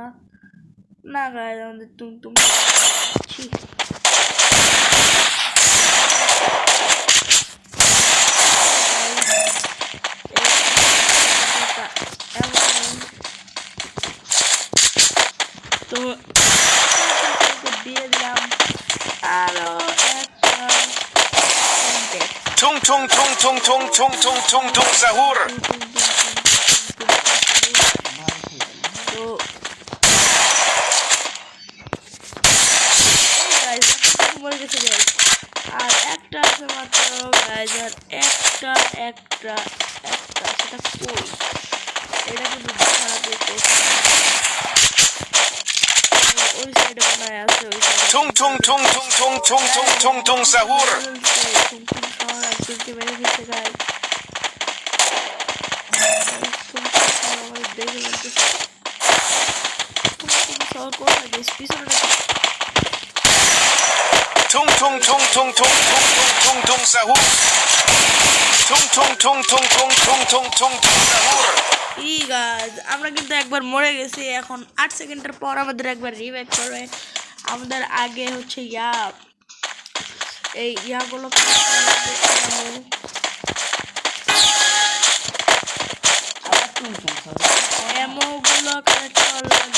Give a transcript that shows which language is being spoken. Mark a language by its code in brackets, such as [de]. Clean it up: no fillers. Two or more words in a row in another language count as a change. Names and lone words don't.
[bn] না গাইস, আমাদের টুং টুং তো দিয়ে দিলাম আরো একটা Tung tung tung tung tung tung tung tung tung sahur. তো মরে গেছে গাইস, আর একটা আছে মাত্র গাইস, আর একটা একটা একটা সেটা কই? এটা কিন্তু খারাপ ওই সাইডে বানায় আছে, ওই সাইডে Tung tung tung tung tung tung tung tung tung sahur. Tung tung tung tung tung tung tung tung tung sahur. Tung tung tung tung tung tung tung tung tung sahur. আমরা কিন্তু একবার মরে গেছি, এখন 8 সেকেন্ডের পর আমাদের একবার রিভাইভ করবে। আমাদের আগে হচ্ছে এই ইয়াগুলো এমোগুলো কালেক্ট করা লাগবে।